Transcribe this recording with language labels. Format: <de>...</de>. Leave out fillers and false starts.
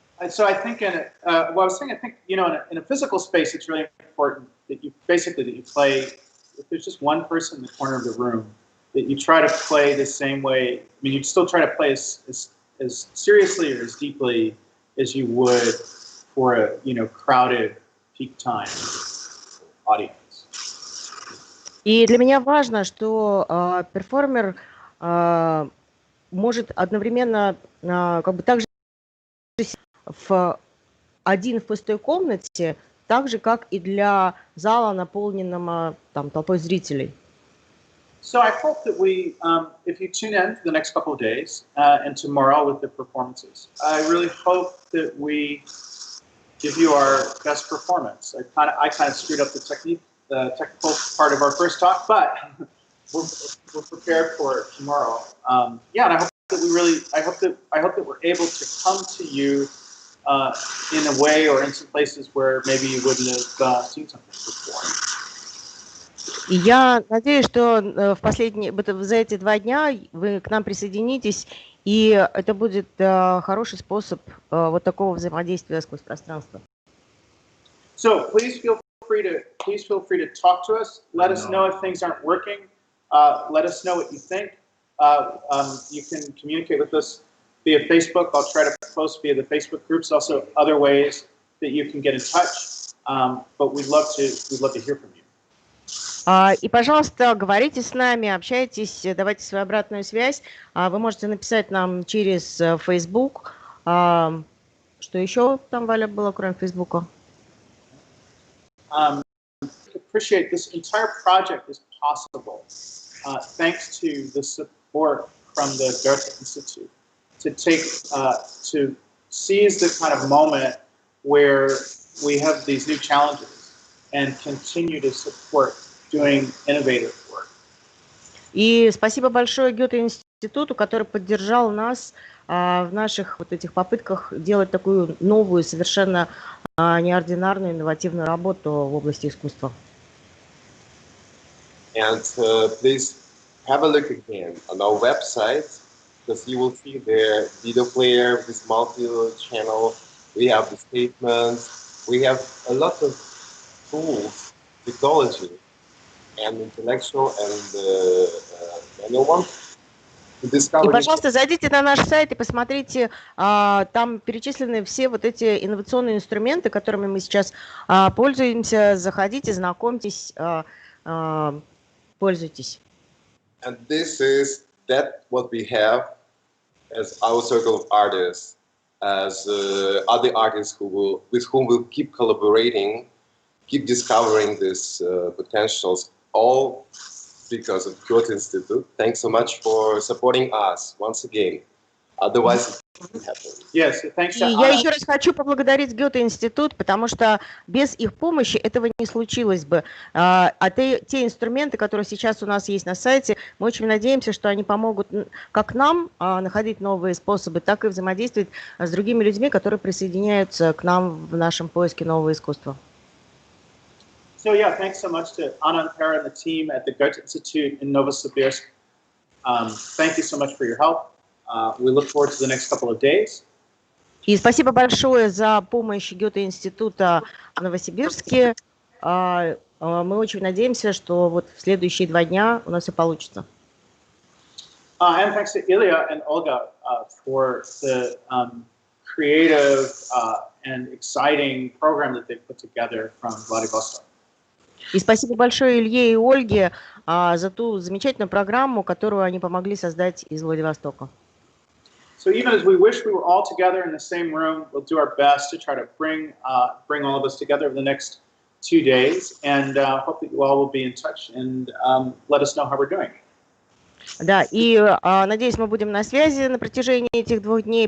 <en>So I think I think, in a physical space, it's really important that you play, if there's just one person in the corner of the room, that you try to play the same way. I mean, you still try to play as seriously or as deeply as you would for a, crowded peak time audience.</en> <ru>И для меня важно, что перформер может одновременно как бы также один в пустой комнате, так же, как и для зала, наполненного толпой зрителей.</ru> <en>So I hope that we, if you tune in for the next couple of days and tomorrow with the performances, I really hope that we give you our best performance. I kind of screwed up the technical part of our first talk, but we're prepared for it tomorrow. And I hope that I hope that we're able to come to you in a way or in some places where maybe you wouldn't have seen something before.</en> <ru>И я надеюсь, что за эти 2 дня вы к нам присоединитесь, и это будет хороший способ вот такого взаимодействия сквозь пространство.</ru> <en>So please feel free to talk to us. Let us know if things aren't working. Let us know what you think. You can communicate with us via Facebook. I'll try to post via the Facebook groups. Also, other ways that you can get in touch. But we'd love to hear from you.</en> <ru>И, пожалуйста, говорите с нами, общайтесь, давайте свою обратную связь. Вы можете написать нам через Facebook. Что еще там, Валя, было, кроме Facebook?</ru> <en>Appreciate this entire project is possible thanks to the support from the Goethe Institute to seize the kind of moment where we have these new challenges and continue to support doing innovative work.</en> <ru>И спасибо большое Гёте-институту, который поддержал нас в наших вот этих попытках делать такую новую, совершенно неординарную, инновативную работу в области искусства.</ru> <en>And please have a look again on our website, because you will see the video player, this multi-channel. We have the statements. We have a lot of tools, technology, and intellectual and manual one.</en> <ru>И, пожалуйста, зайдите на наш сайт и посмотрите, там перечислены все вот эти инновационные инструменты, которыми мы сейчас пользуемся. Заходите, знакомьтесь, пользуйтесь.</ru> <en>And this is what we have as our circle of artists, as other artists with whom we'll keep collaborating, keep discovering these potentials, all because of Goethe Institute. Thanks so much for supporting us once again. Otherwise, it wouldn't happen. Yes, thanks.</en> <ru>И я еще раз хочу поблагодарить Гёте-институт, потому что без их помощи этого не случилось бы. Те инструменты, которые сейчас у нас есть на сайте, мы очень надеемся, что они помогут как нам находить новые способы, так и взаимодействовать с другими людьми, которые присоединяются к нам в нашем поиске нового искусства.</ru> <en>So yeah, thanks so much to Anna and Para and the team at the Goethe Institute in Novosibirsk. Thank you so much for your help. We look forward to the next couple of days.</en> <ru>И спасибо большое за помощь Гёте-института в Новосибирске. Мы очень надеемся, что вот в следующие 2 дня у нас все получится.</ru> <en>And thanks to Ilya and Olga for the creative and exciting program that they put together from Vladivostok.</en> <ru>И спасибо большое Илье и Ольге за ту замечательную программу, которую они помогли создать из Владивостока.</ru> <en>So even as we wish we were all together in the same room, we'll do our best to try to bring all of us together over the next 2 days, and hope that you all will be in touch and let us know how we're doing.</en> <ru>Да, и надеюсь, мы будем на связи на протяжении этих 2 дней.</ru>